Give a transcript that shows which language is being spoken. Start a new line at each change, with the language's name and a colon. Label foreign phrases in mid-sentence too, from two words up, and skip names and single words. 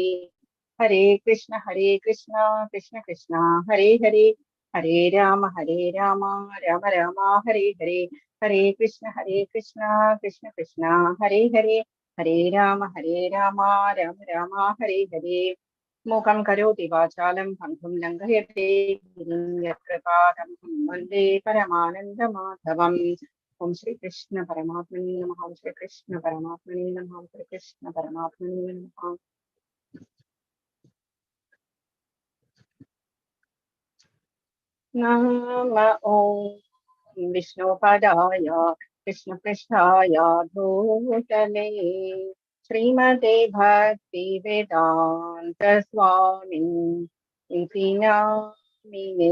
Sanskrit: ഹരേ കൃഷ്ണ കൃഷ്ണ കൃഷ്ണ ഹരേ ഹരേ. ഹരേ രാമ രാമ രാമ ഹരേ ഹരേ. ഹരേ കൃഷ്ണ കൃഷ്ണ കൃഷ്ണ ഹരേ ഹരേ. ഹരേ രാമ രാമ രാമ ഹരേ ഹരേ. മൂകം കരോതി വാചാലം പങ്കും ലംഘയത്തെ ഗിരിം യത്കൃപാദംഹം വന്ദേ പരമാനന്ദമാധവം. ഓം ശ്രീ കൃഷ്ണ പരമാത്മനേ നമഃ. ഓം ശ്രീ കൃഷ്ണ പരമാത്മനേ നമഃ. ഓം ശ്രീ കൃഷ്ണ പരമാത്മനേ നമഃ. നമ ഓം വിഷ്ണുപദായ കൃഷ്ണപൃഷ്ഠായ ഭൂതലേ ശ്രീമതേ ഭക്തി വേദാന്ത സ്വാമി ഇതി നാമിനേ.